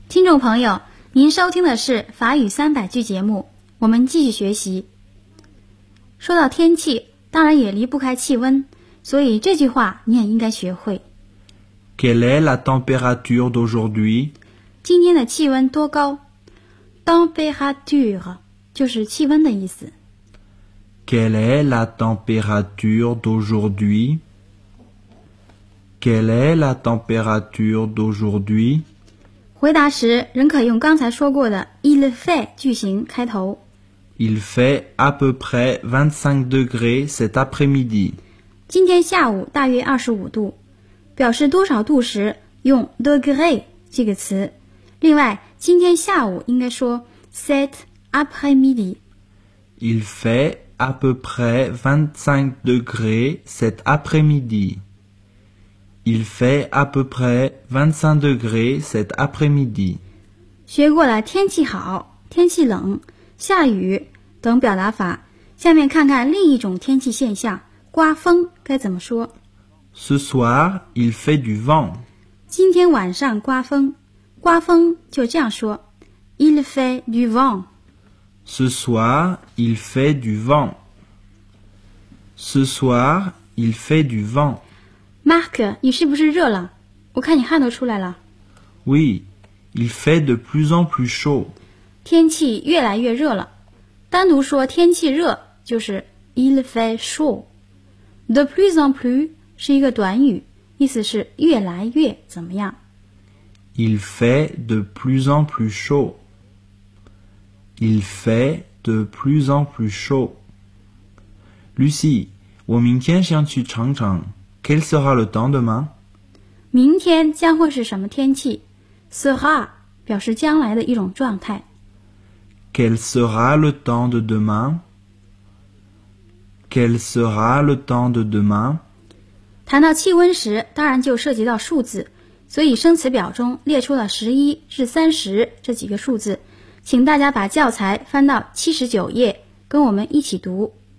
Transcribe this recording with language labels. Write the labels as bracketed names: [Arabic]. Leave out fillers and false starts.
[Chinese] 众朋友，您收听的是法语三百句节目，我们继续学习。说到天气，当然也离不开气温，所以这句话你也应该学会。 [French] Quelle est la température d'aujourd'hui? [Chinese] 今天的气温多高？ Température 就是气温的意思。 [French] Quelle est la température d'aujourd'hui? Quelle est la température d'aujourd'hui? [Chinese] 回答时，仍可用刚才说过的 [French] il fait [Chinese] 句型开头。 [French] Il fait à peu près 25 degrés cet après-midi. [Chinese] 今天下午大约25度。表示多少度时，用 degré 这个词。另外，今天下午应该说 [French] cet après-midi。 Il fait à peu près 25 degrés cet après-midi. Il fait à peu près 25 degrés cet après-midi. [Chinese] 学过了天气好、天气冷、下雨等表达法，下面看看另一种天气现象，刮风该怎么说。 [French] Ce soir, il fait du vent. [Chinese] 今天晚上刮风，刮风就这样说 [French] il fait du vent。 Ce soir, il fait du vent. Ce soir, il fait du vent. [Chinese] Marc, 你是不是热了？我看你汗都出来了。 [French] Oui, il fait de plus en plus chaud. [Chinese] 天气越来越热了。单独说天气热就是 [French] il fait chaud. De plus en plus [Chinese] 是一个短语，意思是越来越怎么样。 [French] Il fait de plus en plus chaud. Il fait de plus en plus chaud. [Chinese] Lucie, 我明天想去长城。 [French] Quel sera le temps demain? [Chinese] 明天将会是什么天气？ Sera 表示将来的一种状态。 [French] Quel sera le temps de demain? Quel sera le temps de demain? [Chinese] 谈到气温时，当然就涉及到数字，所以生词表中列出了11至30这几个数字。请大家把教材翻到79页，跟我们一起读。